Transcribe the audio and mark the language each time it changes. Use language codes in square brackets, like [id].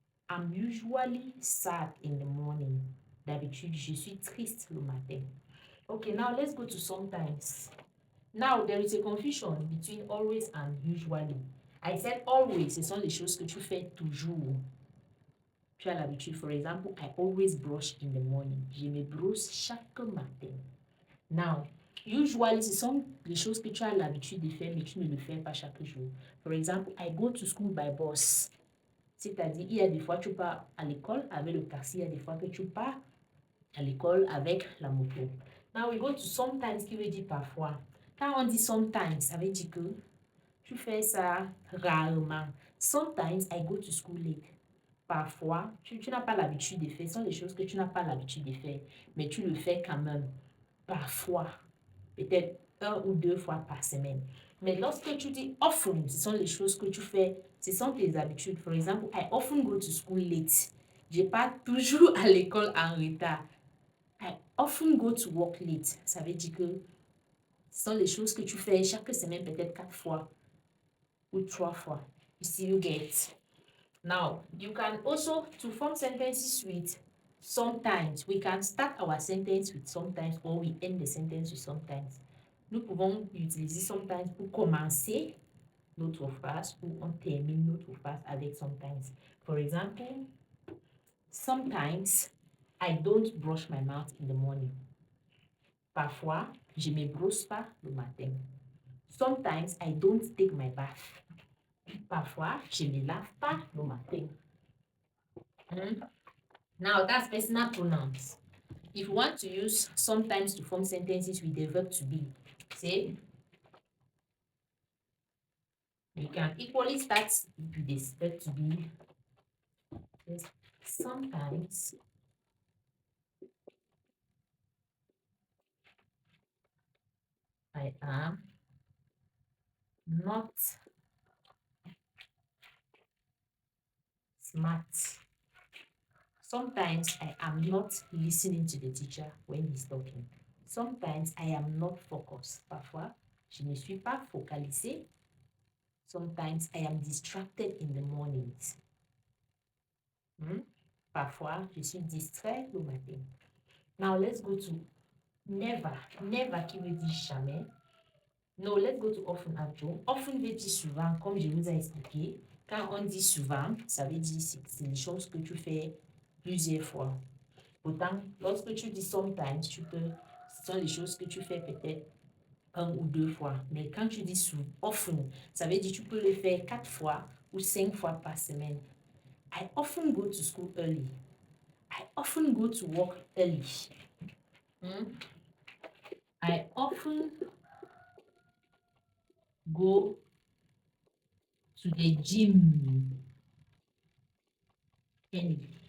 [en] I'm usually sad in the morning. [fr] D'habitude, je suis triste le matin. [en] Okay, now let's go to sometimes. Now, there is a confusion between always and usually. I said [fr] always, ce sont les choses que tu fais toujours. Tu as l'habitude. [en] For example, I always brush in the morning. [fr] Je me brosse chaque matin. Now, usually, ce sont les choses que tu as l'habitude de faire, mais tu ne le fais pas chaque jour. [en] For example, I go to school by bus. [fr] C'est-à-dire, il y a des fois tu pars à l'école avec le taxi, il y a des fois que tu pars à l'école avec la moto. [en] Now we go to [fr] sometimes qui veut dire parfois. Quand on dit sometimes, ça veut dire que tu fais ça rarement. [en] Sometimes I go to school late. [fr] Parfois, tu n'as pas l'habitude de faire. Ce sont les choses que tu n'as pas l'habitude de faire, mais tu le fais quand même. Parfois, peut-être 1 ou 2 fois par semaine. Mais lorsque tu dis often, ce sont les choses que tu fais, ce sont tes habitudes. [en] For example, I often go to school late. [fr] Je pars toujours à l'école en retard. [en] I often go to work late. [fr] Ça veut dire que ce sont les choses que tu fais chaque semaine, peut-être 4 fois ou 3 fois. [en] You see, you get. Now, you can also, to form sentences with sometimes, we can start our sentence with sometimes or we end the sentence with sometimes. [fr] Nous pouvons utiliser sometimes pour commencer notre phrase ou on termine notre phrase avec sometimes. [en] For example, sometimes I don't brush my mouth in the morning. [fr] Parfois, je ne me brosse pas le matin. [en] Sometimes I don't take my bath. [fr] Parfois, je ne me lave pas le matin. [en] Now, that's personal pronouns. If you want to use sometimes to form sentences with the verb to be, say, you can equally start with the verb to be. Yes. Sometimes I am not smart. Sometimes I am not listening to the teacher when he's talking. Sometimes I am not focused. [fr] Parfois, je ne suis pas focalisé. [en] Sometimes I am distracted in the mornings. [fr] Parfois, je suis distrait le matin. [en] Now, let's go to never. [fr] Never qui veut dire jamais. [en] No, let's go to often actually. [fr] Often veut dire souvent, comme je vous ai expliqué. Quand on dit souvent, ça veut dire c'est les choses que tu fais plusieurs fois. Pourtant, lorsque tu dis sometimes, ce sont les choses que tu fais peut-être 1 ou 2 fois. Mais quand tu dis often, ça veut dire que tu peux le faire 4 fois ou 5 fois par semaine. [en] I often go to school early. I often go to work early. I often go to the gym early.